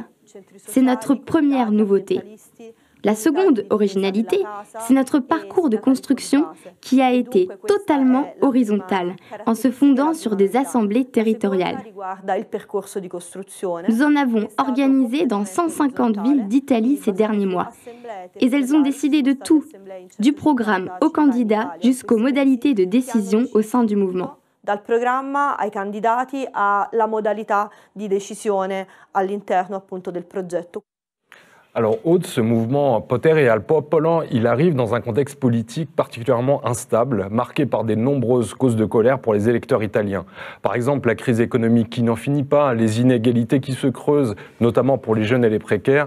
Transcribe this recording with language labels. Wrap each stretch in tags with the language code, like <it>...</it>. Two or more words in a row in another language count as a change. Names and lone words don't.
<fr>C'est notre première nouveauté. La seconde originalité, c'est notre parcours de construction qui a été totalement horizontal, en se fondant sur des assemblées territoriales. Nous en avons organisé dans 150 villes d'Italie ces derniers mois. Et elles ont décidé de tout, du programme aux candidats jusqu'aux modalités de décision au sein du mouvement.</fr> <it>Dal programma ai candidati alla modalità di decisione all'interno appunto del progetto.</it> <fr>Alors, Aude, ce mouvement Potere al Popolo, il arrive dans un contexte politique particulièrement instable, marqué par des nombreuses causes de colère pour les électeurs italiens. Par exemple, la crise économique qui n'en finit pas, les inégalités qui se creusent, notamment pour les jeunes et les précaires.</fr>